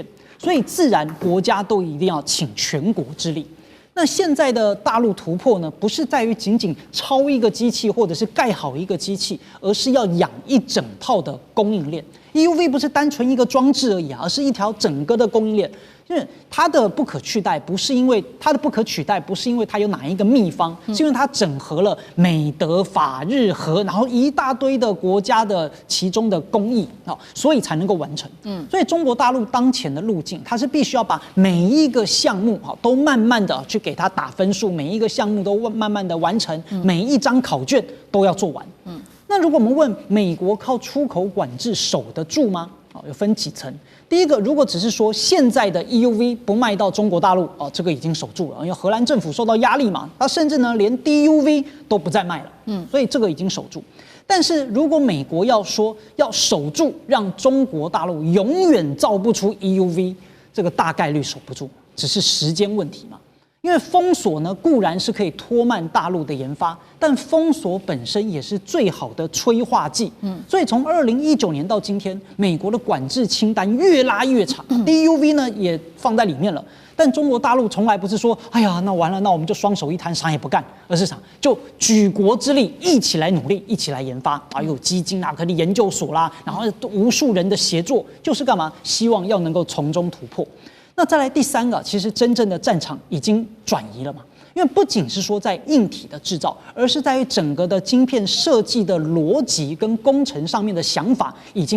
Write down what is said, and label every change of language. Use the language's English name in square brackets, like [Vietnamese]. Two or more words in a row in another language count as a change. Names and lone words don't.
[Chinese] 所以自然國家都一定要請全國之力。那現在的大陸突破呢，不是在於僅僅抄一個機器或者是蓋好一個機器，而是要養一整套的供應鏈。EUV 不是單純一個裝置而已啊，而是一條整個的供應鏈。就是它的不可取代，不是因為它有哪一個秘方，是因為它整合了美德法日荷，然後一大堆的國家的其中的工藝啊，所以才能夠完成。所以中国大陸当前的路徑，它是必須要把每一個項目都慢慢的去給它打分數，每一個項目都慢慢的完成，每一張考卷都要做完。那如果我們問美國靠出口管制守得住嗎？有分幾層。第一個，如果只是說現在的 EUV 不賣到中国大陸，這個已經守住了，因為荷蘭政府受到壓力嘛，它甚至呢連 DUV 都不再賣了，所以這個已經守住。但是如果美國要說要守住，讓中國大陸永遠造不出 EUV， 這個大概率守不住，只是時間問題嘛。因為封鎖呢固然是可以拖慢大陸的研發，但封鎖本身也是最好的催化劑。所以從2019年到今天，美國的管制清單越拉越長，DUV 呢也放在裡面了。但中國大陸從來不是說，哎呀，那完了，那我們就双手一攤，啥也不幹，而是啥，就舉國之力一起來努力，一起來研發啊，有基金啦，可能研究所啦，然后無數人的協作，就是幹嘛？希望要能夠從中突破。那再來第三個，其實真正的戰場已經轉移了嘛。因為不僅是說在硬體的製造，而是在於整個的晶片設計的邏輯跟工程上面的想法已經